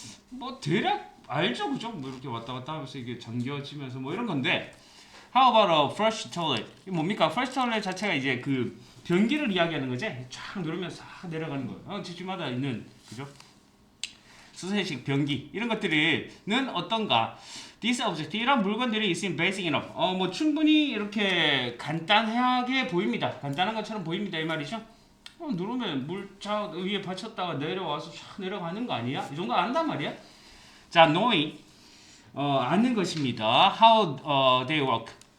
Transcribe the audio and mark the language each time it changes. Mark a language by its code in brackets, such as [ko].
[ko] 뭐 대략 알죠, 그죠? 뭐 이렇게 왔다 갔다 하면서 이게 잠겨지면서 뭐 이런 건데. [en] How about a flush toilet? [ko] 이게 뭡니까? flush toilet 자체가 이제 그 변기를 이야기하는 거지. 쫙 누르면 싹 내려가는 거예요. 집집마다 있는, 그죠? 수세식 변기 이런 것들은 어떤가? [en] This object [ko] 이런 물건들이 있으면 [en] basic enough. [ko] 뭐 충분히 이렇게 간단하게 보입니다. 간단한 것처럼 보입니다 이 말이죠. 누르면 물차 위에 받쳤다가 내려와서 쫙 내려가는 거 아니야? 이 정도 안단 말이야. 자, knowing 아는 것입니다. [en] How they work.